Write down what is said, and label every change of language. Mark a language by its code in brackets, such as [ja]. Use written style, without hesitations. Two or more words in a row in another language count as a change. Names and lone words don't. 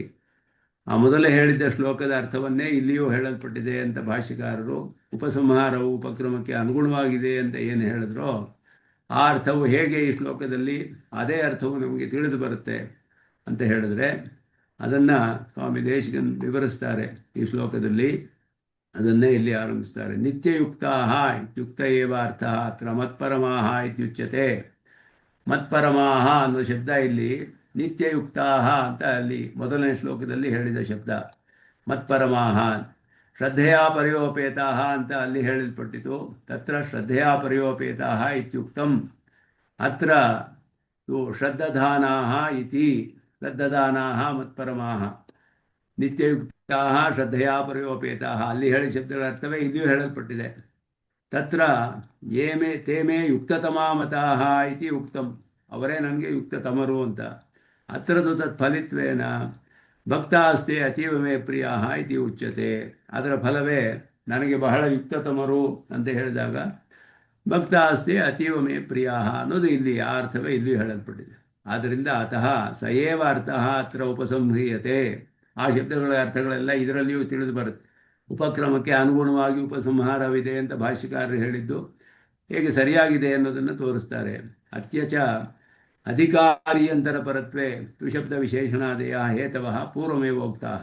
[kn] ಆ ಮೊದಲೇ ಹೇಳಿದ್ದ ಶ್ಲೋಕದ ಅರ್ಥವನ್ನೇ ಇಲ್ಲಿಯೂ ಹೇಳಲ್ಪಟ್ಟಿದೆ ಅಂತ ಭಾಷ್ಯಕಾರರು ಉಪಸಂಹಾರವು ಉಪಕ್ರಮಕ್ಕೆ ಅನುಗುಣವಾಗಿದೆ ಅಂತ ಏನು ಹೇಳಿದ್ರೋ ಆ ಅರ್ಥವು ಹೇಗೆ ಈ ಶ್ಲೋಕದಲ್ಲಿ ಅದೇ ಅರ್ಥವು ನಮಗೆ ತಿಳಿದು ಬರುತ್ತೆ ಅಂತ ಹೇಳಿದ್ರೆ, ಅದನ್ನು ಸ್ವಾಮಿ ದೇಶಿಕನ್ ವಿವರಿಸ್ತಾರೆ ಈ ಶ್ಲೋಕದಲ್ಲಿ. ಅದನ್ನೇ ಇಲ್ಲಿ ಆರಂಭಿಸ್ತಾರೆ. [sa] ನಿತ್ಯಯುಕ್ತಾಃ ಇತ್ಯುಕ್ತ ಏವ ಅರ್ಥಃ ಅತ್ರ ಮತ್ಪರಮಾಃ ಇತ್ಯುಚ್ಯತೆ. [kn] ಮತ್ಪರಮಾಃ ಅನ್ನೋ ಶಬ್ದ ಇಲ್ಲಿ ನಿತ್ಯಯುಕ್ತಾಃ ಅಂತ ಅಲ್ಲಿ ಮೊದಲನೇ ಶ್ಲೋಕದಲ್ಲಿ ಹೇಳಿದ ಶಬ್ದ. [sa] ಮತ್ಪರಮಾಃ ಶ್ರದ್ಧೆಯಾ ಪರ್ಯೋಪೇತಾಃ [kn] ಅಂತ ಅಲ್ಲಿ ಹೇಳಲ್ಪಟ್ಟಿತು. [sa] ತತ್ರ ಶ್ರದ್ಧೆಯಾ ಪರ್ಯೋಪೇತಾಃ ಇತ್ಯುಕ್ತಂ. ಅತ್ರ ಶ್ರದ್ಧಧಾನಾಃ ಇತಿ ಶ್ರದ್ಧದಾನಾಃ ಮತ್ಪರಮಾಃ ನಿತ್ಯಯುಕ್ತಾಃ ಶ್ರದ್ಧೆಯಾ ಪರ್ಯೋಪೇತಾಃ [kn] ಅಲ್ಲಿ ಹೇಳಿದ ಶಬ್ದಗಳ ಅರ್ಥವೇ ಇಲ್ಲಿಯೂ ಹೇಳಲ್ಪಟ್ಟಿದೆ. [sa] ತತ್ರ ತೇ ಮೇ ಯುಕ್ತತಮಾ ಮತಾಃ ಇತಿ ಉಕ್ತಂ. [kn] ಅವರೇ ನನಗೆ ಯುಕ್ತತಮರು ಅಂತ. [sa] ಅತ್ರದು ತತ್ಫಲಿತ್ವೇನ ಭಕ್ತಾಸ್ತೆ ಅತೀವ ಮೇ ಪ್ರಿಯಾಃ ಇತಿ ಉಚ್ಯತೆ. [kn] ಅದರ ಫಲವೇ ನನಗೆ ಬಹಳ ಯುಕ್ತತಮರು ಅಂತ ಹೇಳಿದಾಗ [sa] ಭಕ್ತಾಸ್ತೆ ಅತೀವ ಮೇ ಪ್ರಿಯಾಃ [kn] ಅನ್ನೋದು ಇಲ್ಲಿ ಆ ಅರ್ಥವೇ ಇಲ್ಲಿ ಹೇಳಲ್ಪಟ್ಟಿದೆ. [sa] ಆದ್ದರಿಂದ ಅತಃ ಸ ಏವ ಅರ್ಥಃ ಅತ್ರ ಉಪಸಂಹ್ರಿಯತೆ. [kn] ಆ ಶಬ್ದಗಳ ಅರ್ಥಗಳೆಲ್ಲ ಇದರಲ್ಲಿಯೂ ತಿಳಿದು ಬರುತ್ತೆ. ಉಪಕ್ರಮಕ್ಕೆ ಅನುಗುಣವಾಗಿ ಉಪಸಂಹಾರವಿದೆ ಅಂತ ಭಾಷ್ಯಕಾರರು ಹೇಳಿದ್ದು ಹೇಗೆ ಸರಿಯಾಗಿದೆ ಅನ್ನೋದನ್ನು ತೋರಿಸ್ತಾರೆ. [sa] ಅತ್ಯಚ ಅಧಿಕಾರಿಯಂತರ ಪರತ್ವೇ ತ್ರಿಶಬ್ದ ವಿಶೇಷಣಾದಯ ಹೇತವಃ ಪೂರ್ವಮೇವೋಕ್ತಾಃ.